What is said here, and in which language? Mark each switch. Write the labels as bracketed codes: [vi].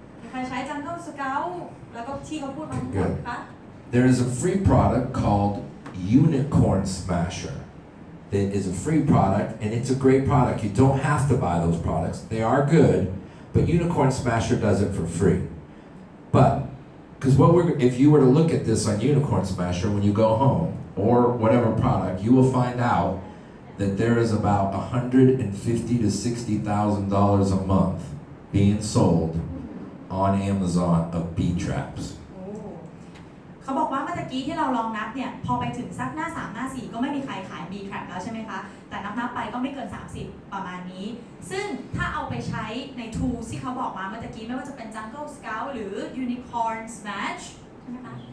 [th] ใครใช้ Jungle Scout แล้วก็ที่เขาพูดมาทั้งหมดคะ [en] There is a free product called Unicorn Smasher. That is a free product, and it's a great product. You don't have to buy those products. They are good, but Unicorn Smasher does it for free. But, because if you were to look at this on Unicorn Smasher when you go home, or whatever product, you will find out that there is about $150,000 to $60,000 a month being sold on Amazon of bee traps. [th] เขาบอกว่าเมื่อตะกี้ที่เราลองนับเนี่ยพอไปถึงสักหน้า 3 หน้า 4 ก็ไม่มีใครขาย B trap แล้วใช่ไหมคะแต่นับไปก็ไม่เกิน 30 ประมาณนี้ซึ่งถ้าเอาไปใช้ใน tools ที่เขาบอกมาเมื่อตะกี้ไม่ว่าจะเป็น Jungle Scout หรือ Unicorn Smash ใช่ไหมคะ